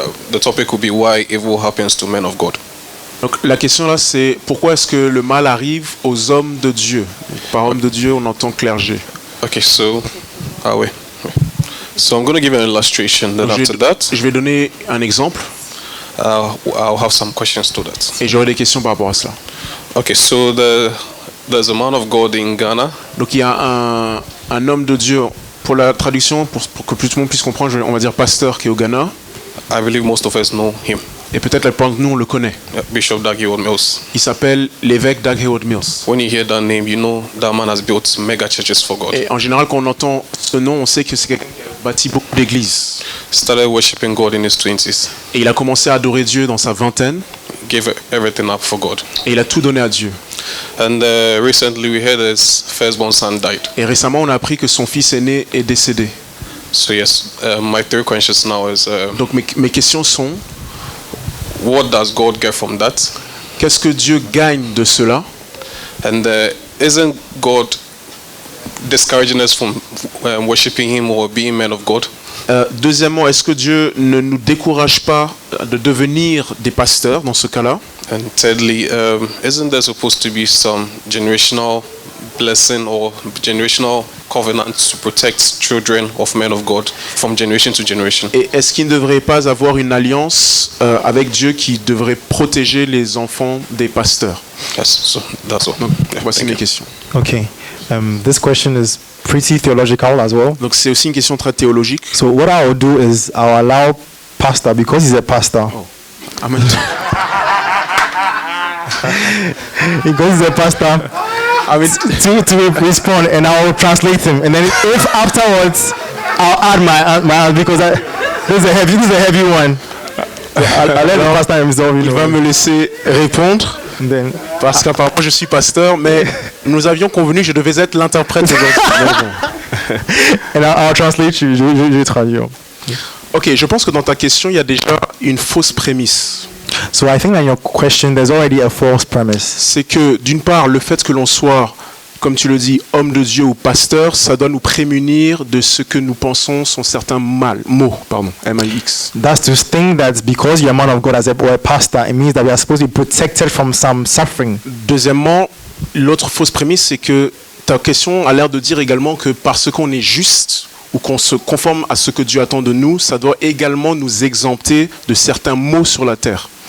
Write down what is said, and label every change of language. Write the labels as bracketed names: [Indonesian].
[English] The topic would be why evil happens to men of God. [French] Donc la question là c'est pourquoi est-ce que le mal arrive aux hommes de Dieu? Donc, par homme de Dieu on entend clergé. [English] Okay, so, wait. So I'm going to give an illustration. Then [French] Donc, [English] after that, [French] je vais donner un exemple [English] I'll have some questions to that. [French] et j'aurai des questions par rapport à cela. [English] Okay, so there's a man of God in Ghana. [French] Donc il y a un homme de Dieu, pour la traduction, pour que tout le monde puisse comprendre, on va dire pasteur qui est au Ghana. [English] I believe most of us know him. [French] Et peut-être la plupart de nous on le connaît. [English] Bishop Dag Heward-Mills. [French] Il s'appelle l'évêque Dag Heward-Mills. [English] When you hear that name, you know that man has built mega churches for God. [French] Et en général quand on entend ce nom, on sait que c'est quelqu'un qui a bâti beaucoup d'églises. [English] Started worshiping God in his 20s. [French] Et il a commencé à adorer Dieu dans sa vingtaine. [English] Gave everything up for God. [French] Et il a tout donné à Dieu. [English] And recently we heard his firstborn son died. [French] Et récemment on a appris que son fils aîné est décédé. [English] So yes, my three questions now is [French] Donc mes questions sont, [English] what does God get from that? [French] qu'est-ce que Dieu gagne de cela? [English] And isn't God discouraging us from worshiping him or being men of God? [French] Deuxièmement, est-ce que Dieu ne nous décourage pas de devenir des pasteurs dans ce cas-là? [English] And thirdly, isn't there supposed to be some generational blessing or generational covenant to protect children of men of God from generation to generation? [French] Et est-ce qu'il ne devrait pas avoir une alliance avec Dieu qui devrait protéger les enfants des pasteurs? [English] Yes, so that's all. [French] Donc, voici mes questions. [English] Okay. This question is pretty theological as well. [French] Donc c'est aussi une question très théologique. [English] So what I'll do is I'll allow pastor, because he's a pastor. Amen. Because he's a pastor, I mean, to respond, and I will translate him. And then if afterwards I'll add my because this is a heavy one. I'll let the pastor himself. [French] Il va me laisser répondre. [English] Then, [French] parce qu'apparemment je suis pasteur, mais nous avions convenu que je devais être l'interprète aujourd'hui. [English] And I'll translate you. [French] Je vais traduire. Ok, je pense que dans ta question, il y a déjà une fausse prémisse. [English] So I think that in your question, there's already a false premise. [French] C'est que d'une part, le fait que l'on soit, comme tu le dis, homme de Dieu ou pasteur, ça doit nous prémunir de ce que nous pensons sont certains maux, M-A-X. [English] That's to think that because you're a man of God or a pastor, it means that we are supposed to be protected from some suffering. [French] Deuxièmement, l'autre fausse prémisse, c'est que ta question a l'air de dire également que parce qu'on est juste ou qu'on se conforme à ce que Dieu attend de nous, ça doit également nous exempter de certains maux sur la terre.